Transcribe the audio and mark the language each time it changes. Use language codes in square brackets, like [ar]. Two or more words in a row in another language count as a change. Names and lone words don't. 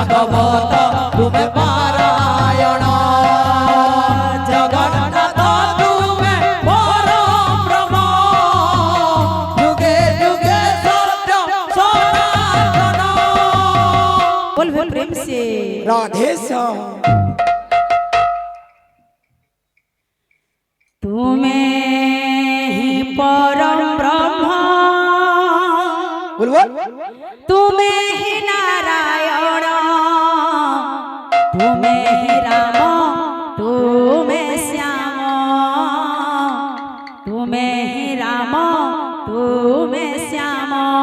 [or] ଭାଗବତ ତୁମେ ପାରାୟଣ ଜଗନ୍ନାଥ ତୁମେ ପରବ୍ରହ୍ମ ଯୁଗେ ଯୁଗେ ସତ୍ୟ ସନାତନ। [hi] बोल बोल प्रेम से राधे श्याम। तुम्हें ही परम ब्रह्म बोल बोल। तुम्हें ही नारायण तुम्हें ही राम तुम्हें श्याम तुम्हें ही राम तुम्हें श्याम